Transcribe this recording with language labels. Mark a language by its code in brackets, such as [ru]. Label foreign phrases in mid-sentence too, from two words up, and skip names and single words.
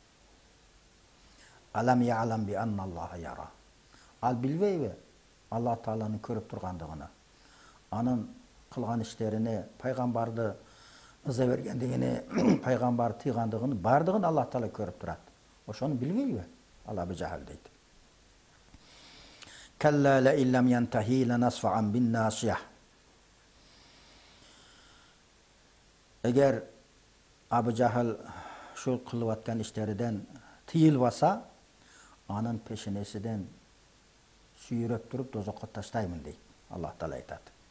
[ar] ألم يعلم بأن الله يرى. [ky] Ал билбейби Алла Тааланын көрүп тургандыгын. Анын кылган иштерине, пайгамбарды ыза бергендигини, пайгамбар тыйгандыгын бардыгын Алла Таала көрүп турат. Ошону билбейби? Ал Абу Жахил дейт. [ar] كلا لئن لم ينته لنسفعا بالناصية. [ky] Эгер Абу Жахил шул кылып аткан иштериден тыйылбаса, анын пешенесиден сүйрөп туруп дозокко таштаймын дейт. Аллах Таала айтат.